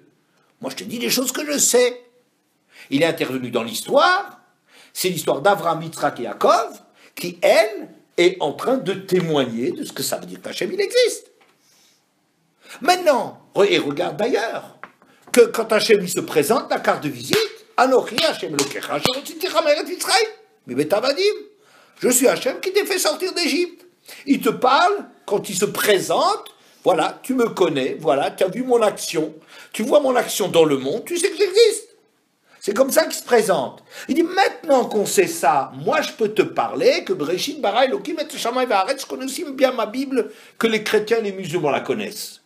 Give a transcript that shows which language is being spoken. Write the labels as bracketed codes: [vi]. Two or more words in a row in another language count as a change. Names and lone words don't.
[fr] Moi, je te dis des choses que je sais. Il est intervenu dans l'histoire. C'est l'histoire d'Avraham, Yitzhak et Yaakov qui, elle, est en train de témoigner de ce que ça veut dire qu'Hachem, il existe. Maintenant, et regarde d'ailleurs, que quand Hachem il se présente, la carte de visite, [he] אנכי השם אלוקיך אשר הוצאתיך מארץ מצרים מבית עבדים. [fr] Je suis Hachem qui t'ai fait sortir d'Égypte. Il te parle, quand il se présente, voilà, tu me connais, voilà, tu as vu mon action, tu vois mon action dans le monde, tu sais que j'existe. C'est comme ça qu'il se présente. Il dit, maintenant qu'on sait ça, moi je peux te parler que [he] בראשית ברא אלוקים את שמאי והארץ, [fr] je connais aussi bien ma Bible que les chrétiens et les musulmans la connaissent.